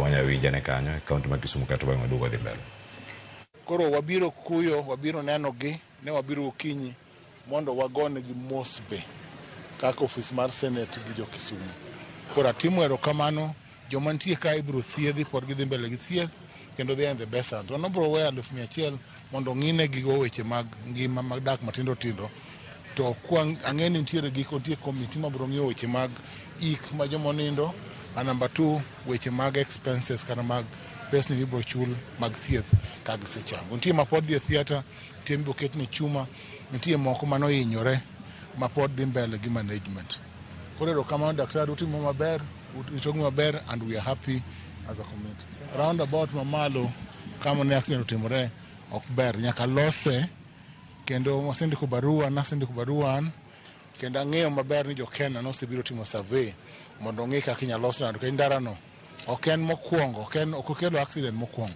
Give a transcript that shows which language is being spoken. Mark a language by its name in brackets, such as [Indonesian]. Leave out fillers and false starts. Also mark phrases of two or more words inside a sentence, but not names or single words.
[Luo (Kenya and Tanzania)] Wanya winja ne kanyo e kaunti ma Kisumu kata bang' waduogo dhi mbele. Koro wabiro kuyo, wabiro neno gi, ne wabiro okinyi mondo wagone gi mos be kaka ofis mar Senate gi jo Kisumu. Koro atimo erokamano, joma nitie ka ibiro thiedhi pod gidhi mbele gi thieth kendo [English] they are in the best hands. [Luo (Kenya and Tanzania)] Wan obiro weyo 100,000 mondo ng'ine gigo weche mag ngima mag dak matindo tindo. To ang'e ni nitiere komiti mabiro ng'iyo weche mag ik ma joma nindo. Number 2, weche mag expenses kana mag pesa ni ibiro chul mag thieth ka gisechango. Nitie ma pod dhi e theatre, nitie mibiro ketne chuma, nitie moko manohinyore ma pod dhi mbele gi management. Koro erokamano daktari, utimo maber, utogi maber, [English] and we are happy as a community. [Luo (Kenya and Tanzania)] Roundabout mamalo kama ne accident otimore ok ber, nyaka lose kendo nasendiko barua kendo ang'eyo maber ni jo Kenya nosebiro timo survey mondo ong'e kaka inyalo los ndarano. Ok en mokwongo, ok okelo accident mokwongo.